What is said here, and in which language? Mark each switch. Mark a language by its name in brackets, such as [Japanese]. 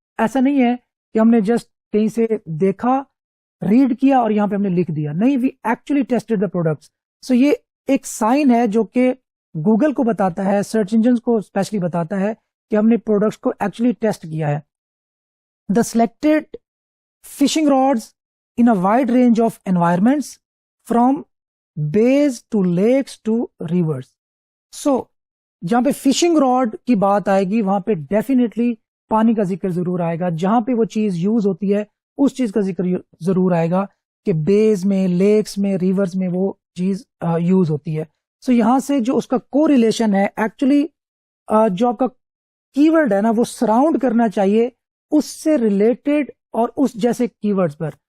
[Urdu] ایسا نہیں ہے کہ ہم نے جسٹ کہیں سے دیکھا، ریڈ کیا اور یہاں پہ ہم نے لکھ دیا. نہیں، [English] We actually tested the products. [Urdu] سو یہ ایک سائن ہے جو کہ گوگل کو بتاتا ہے، سرچ انجنز کو اسپیشلی بتاتا ہے کہ ہم نے پروڈکٹس کو ایکچولی ٹیسٹ کیا ہے. [English] The selected fishing rods in a wide range of environments from bays to lakes to rivers. [Urdu] So جہاں پہ فشنگ راڈ کی بات آئے گی وہاں پہ ڈیفینیٹلی پانی کا ذکر ضرور آئے گا. جہاں پہ وہ چیز یوز ہوتی ہے اس چیز کا ذکر ضرور آئے گا کہ بیز میں، لیکس میں، ریورز میں وہ چیز یوز ہوتی ہے. سو یہاں سے جو اس کا کو ریلیشن ہے ایکچولی جو آپ کا کی ورڈ ہے نا وہ سراؤنڈ کرنا چاہیے اس سے ریلیٹڈ اور اس جیسے کی ورڈز پر.